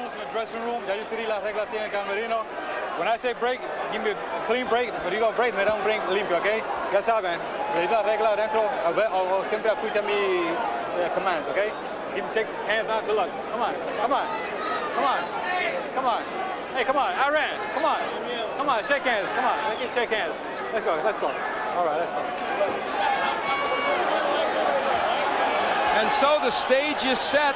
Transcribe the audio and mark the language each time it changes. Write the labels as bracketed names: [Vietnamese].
[English] Dressing room, [Spanish] ya yo tiré las reglas aquí en el camerino. [English] When I say break, give me a clean break, but you go break, me don't break limpio, okay? [Spanish] Ya saben, veis las reglas adentro, o siempre escucha mi [English] commands, okay? Give me, take hands down, good luck. Come on, come on, come on, come on. Hey, come on, Iran, come on. Come on, shake hands, come on, let's shake hands. Let's go, let's go. All right, let's go. And so the stage is set.